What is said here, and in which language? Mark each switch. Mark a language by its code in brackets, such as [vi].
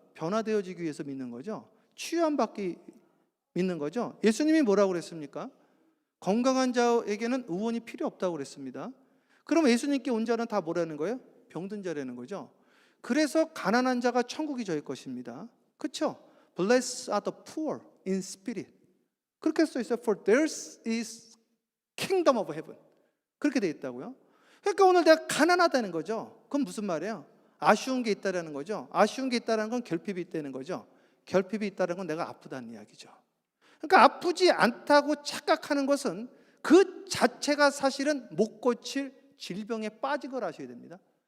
[ko] 변화되어지기 위해서 믿는 거죠. 치유함 받기 믿는 거죠. 예수님이 뭐라고 그랬습니까? 건강한 자에게는 의원이 필요 없다고 그랬습니다. 그럼 예수님께 온 자는 다 뭐라는 거예요? 병든 자라는 거죠. 그래서 가난한 자가 천국이 저희 것입니다. 그렇죠? [en] Blessed are the poor in spirit. [ko] 그렇게 써 있어요. [en] For theirs is kingdom of heaven. [ko] 그렇게 돼 있다고요. 그러니까 오늘 내가 가난하다는 거죠. 그건 무슨 말이에요? 아쉬운 게 있다는 거죠. 아쉬운 게 있다는 건 결핍이 있다는 거죠. 결핍이 있다는 건 내가 아프다는 이야기죠. 그러니까 아프지 않다고 착각하는 것은 그 자체가 사실은 못 고칠 질병에 빠진 걸 아셔야 됩니다.